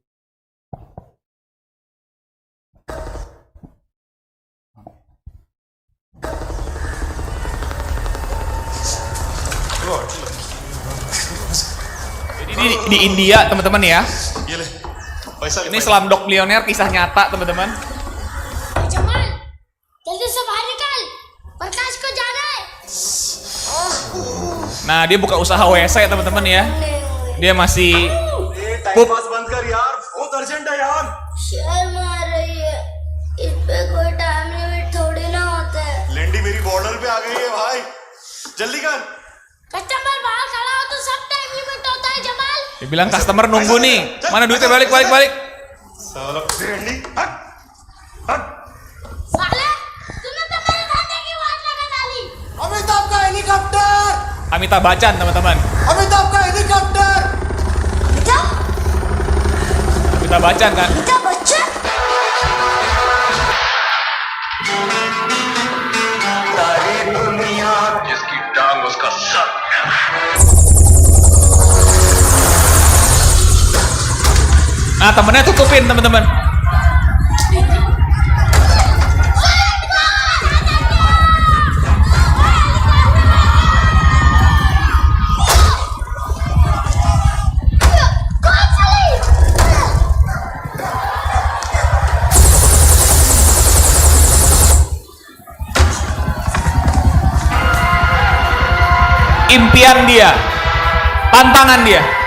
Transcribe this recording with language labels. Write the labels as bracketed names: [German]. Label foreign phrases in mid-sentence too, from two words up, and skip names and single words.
[Indonesian] Di India teman-teman ya. Ini Slumdog Millionaire kisah nyata teman-teman. [Hindi] जमाल जल्दी से बाहर निकल प्रकाश को जाना है [Indonesian] Nah dia buka usaha WC teman-teman ya. Dia masih [English] time pass [Hindi] बंद कर यार बहुत अर्जेंट है यार शर्म आ रही है इस पे कोई [English] time limit [Hindi] थोड़ी ना होता है लेंडी मेरी बॉर्डर पे आ गई है भाई जल्दी कर कस्टमर बाहर खड़ा हो तो सब [English] time limit [Hindi] होता है जमाल [Indonesian] dia bilang customer nunggu nih. Mana duitnya balik. [Hindi] साला लेंडी हट हट साले तूने तो मेरे धंधे की वाट लगा डाली अमिताभ का हेलीकॉप्टर [Indonesian] Amitabh Bachchan teman-teman. [Hindi] अमिताभ का हेलीकॉप्टर [Indonesian] Amitabh Bachchan kan. [Hindi] बेटा बच्चा सारी दुनिया जिसकी टांग उसका सर [Indonesian] Nah temennya tutupin teman-teman. [Hindi] कौन चली [Indonesian] Impian dia, tantangan dia.